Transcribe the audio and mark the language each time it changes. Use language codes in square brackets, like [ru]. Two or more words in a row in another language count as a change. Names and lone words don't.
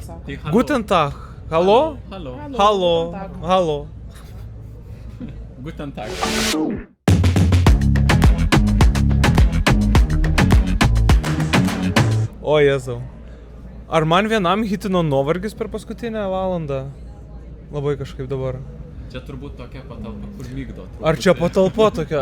[lt] sako. Tai [de] Guten Tag. Hallo? Hallo. Hallo. Guten Tag. Hallo. Guten Tag. [lt] O Jėzau. Ar man vienam hitino nuovargis per paskutinę valandą? Labai kažkaip dabar. Čia turbūt tokia patalpa, kur mygdo. Ar čia patalpa tokia?